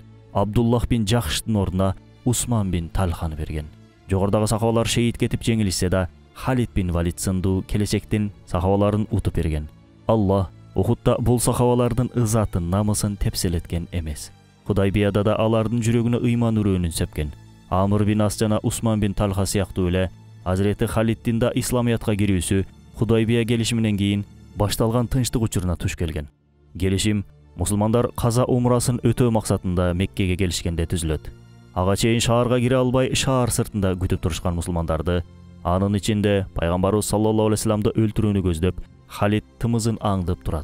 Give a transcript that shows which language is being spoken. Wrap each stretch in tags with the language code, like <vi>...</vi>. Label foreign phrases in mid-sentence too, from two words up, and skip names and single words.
<ky>Абдуллах бин Жахштын ордуна Усман бин Талханы берген. Жогордагы сахабалар шейит кетип жеңилишсе да, Халид бин Валид сындуу келечектин сахабаларын утуп берген. Аллах Ухудта бул сахабалардын ызатын, намысын тепселеткен эмес. Худайбияда да алардын жүрөгүнө ыйман үрөөнүн сепкен. Амр бин Ас жана Усман бин Талха сыяктуу эле Азирети Халиддин да исламиятка кирүүсү Худайбия келишиминен кийин башталган тынчтык учуруна туш келген. Келишим мусулмандар каза умрасын өтөө максатында Меккеге келишкенде түзүлөт. Ага чейин шаарга кире албай, шаар сыртында күтүп турушкан мусулмандарды, анын ичинде пайгамбарыбыз</ky> <ar>صلى الله عليه وسلمды</ar> <ky>өлтүрүүнү көздөп, Халид тымызын аңдып турат.</ky>